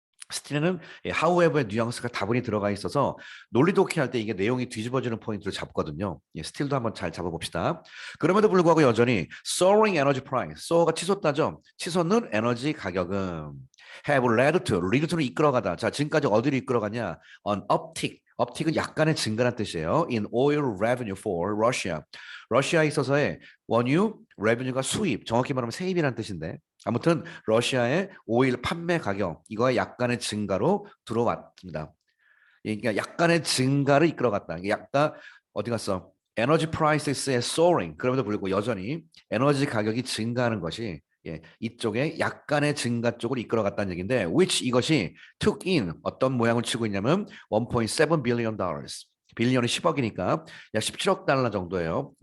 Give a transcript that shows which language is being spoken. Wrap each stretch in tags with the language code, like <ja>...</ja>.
<ko>스틸에는 however의 뉘앙스가 다분히 들어가 있어서 논리 독해할 때 이게 내용이 뒤집어지는 포인트를 잡거든요. 스틸도 한번 잘 잡아봅시다. 그럼에도 불구하고 여전히</ko> <en>soaring energy price,</en> <ko>soar가 치솟다죠. 치솟는 에너지 가격은</ko> <en>have led to,</en> <ko>lead to는 이끌어가다. 자, 지금까지 어디로 이끌어가냐?</ko> <en>an uptick.</en> <ko>uptick은 약간의 증가란 뜻이에요.</ko> <en>in oil revenue for Russia.</en> <ko>러시아에 있어서의 원유 revenue가 수입, 정확히 말하면 세입이라는 뜻인데 아무튼 러시아의 오일 판매 가격 이거의 약간의 증가로 들어왔습니다. 그러니까 약간의 증가를 이끌어갔다. 약간 어디 갔어? 에너지 프라이스의 soaring 그럼에도 불구하고 여전히 에너지 가격이 증가하는 것이 이쪽에 약간의 증가 쪽으로 이끌어갔다는 얘기인데 which 이것이 took in 어떤 모양을 치고 있냐면</ko> <en>1.7 billion dollars</en> <ko>빌리언이 10억이니까 약 17억 달러 정도예요.</ko>